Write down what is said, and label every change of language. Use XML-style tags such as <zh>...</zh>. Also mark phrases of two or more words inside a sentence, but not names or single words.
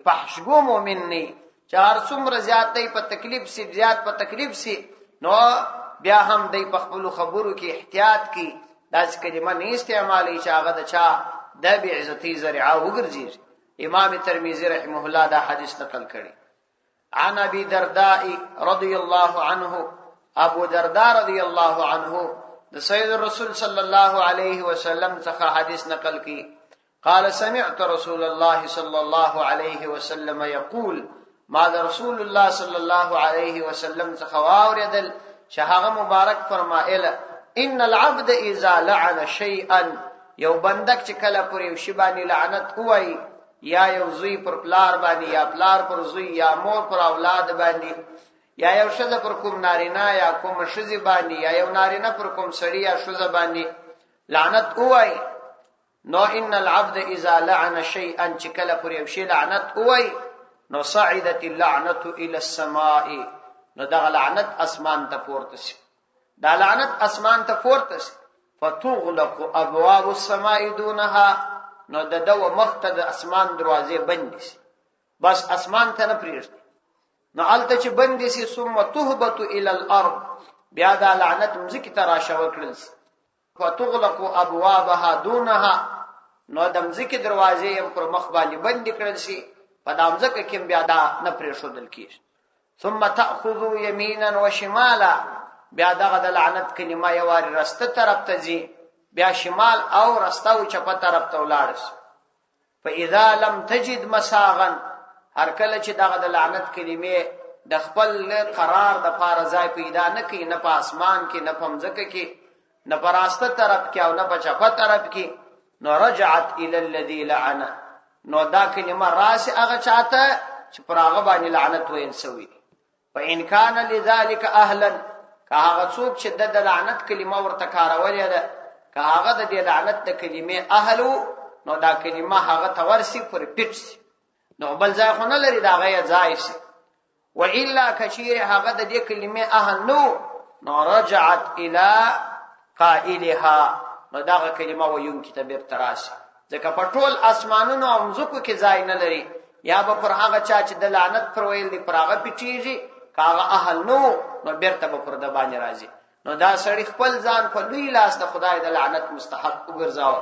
<ps>فحشګو مؤمن نه چې هر څومره زیات دی په تکلیف سي، زیات په تکلیف سي، نو بیا هم دی په خپل خبرو کې احتیاط کوي، داسې کلمه نه استعمالي چې هغه د چا د بې عزتي ذریعه وګرځي. امام ترمذی رحمه الله دا حدیث نقل کړي.</ps> <ar>عن ابي درداء رضي الله عنه،</ar> <ps>ابو درداء</ps> <ar>رضي الله عنه</ar> <ps>د سید رسول</ps> <ar>صلی الله علیه وسلم</ar> <ps>څخه حدیث نقل کړي.</ps> <ar>قال سمعت رسول الله صلى الله عليه وسلم يقول، ما رسول الله صلى الله عليه وسلم</ar> <ps>څخه واوریدل چې هغه مبارک فرمایله:</ps> <ar>ان العبد اذا لعن شيئا،</ar> <ps>یو بندک چې کله پر یو شی باندې لعنت وایي، یا یو زوی پر پلار باندې، یا پلار پر زوی، یا مور پر اولاد باندې، یا یو ښځه پر کوم نارینه یا کوم ښځې باندې، یا یو نارینه پر کوم سړی یا ښځه باندې لعنت وایي، نو</ps> <ar>ان العبد اذا لعن شيئا،</ar> <ps>چې کله پر یو شی لعنت وایي، نو</ps> <ar>صعدت اللعنه الى السماء،</ar> <ps>نو دا لعنت اسمان ته پورته شي، دا لعنت اسمان ته پورته شي.</ps> <ar>فتغلق ابواب السماء دونها،</ar> <ps>نو د دو مخته د اسمان دروازې بندې شي، بس اسمان ته نه پریږدي. نو الته چې بندې شي،</ps> <ar>ثم تهبط الى الارض،</ar> <ps>بیا دا لعنت مځکې ته راشوه کړل شي.</ps> <ar>فتغلق ابوابها دونها،</ar> <ps>نو د مځکې دروازې هم پر مخ باندې بندې کړل شي، په دا مځکه کې بیا دا نه پرېښودل کېږي.</ps> <ar>ثم تأخذوا يمينا وشمالا،</ar> <ps>بیا دغه د لعنت کلمه یو واري رسته طرف ته ځي، بیا شمال او رسته او چپه طرف ته ولاړ شي.</ps> <ar>فاذا لم تجد مساغا،</ar> <ps>هر کله چې دغه د لعنت کلمې د خپل قرار د پاره ځای پیدا نه کوي، نه په اسمان کې، نه په مځکه کې، نه په راسته طرف کې او نه په چپه طرف کې، نو</ps> <ar>رجعت الى الذي لعن،</ar> <ps>نو دا کلمه راسي هغه چاته چې پر هغه باندې لعنت ویل شوی.</ps> <ar>فإن كان لذلك اهلا،</ar> <ps>که هغه څوک چې د لعنت کلمه ورته کارولې ده، که هغه د دې لعنت د کلمې اهلو، نو دا کلمه هغه ته ورسي پر پیټ شي، نو بل ځای خو نه لري، دا غي ځای شي. و الا کشیر هغه د دې کلمې اهل نو</ps> <ar>رجعت الى قائلها،</ar> <ps>نو دا کلمه ویونکي ته بیرته راشي، ځکه په ټول اسمانونو او مځکو کې ځای نه لري، یا به پر هغه چا چې د لعنت پر ویل دی پر هغه پیټیږي، کاغه اهل نو بیرته به پر د باندې راځي. نو دا سړی خپل ځان په لوی لاس د خدای د لعنت مستحق وګرځاو.</ps>